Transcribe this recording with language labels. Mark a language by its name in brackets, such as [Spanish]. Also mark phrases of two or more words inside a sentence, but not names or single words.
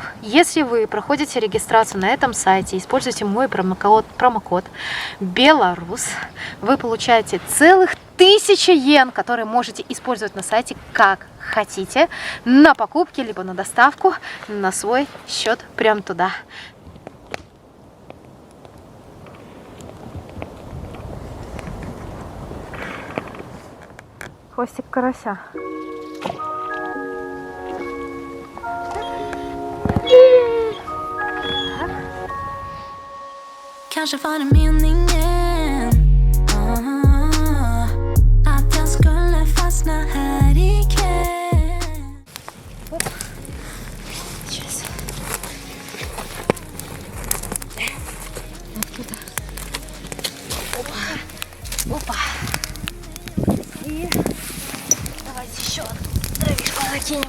[Russian] Если вы проходите регистрацию на этом сайте, используете мой промокод Беларус, вы получаете целых 1000 йен, которые можете использовать на сайте как хотите, на покупки, либо на доставку, на свой счет прям туда. Хвостик карася. [Swedish] Kanske var det meningen att jag skulle fastna här ikväll. [Russian] Сейчас. Оттуда. Опа. Опа. И давайте еще дровишку закинем.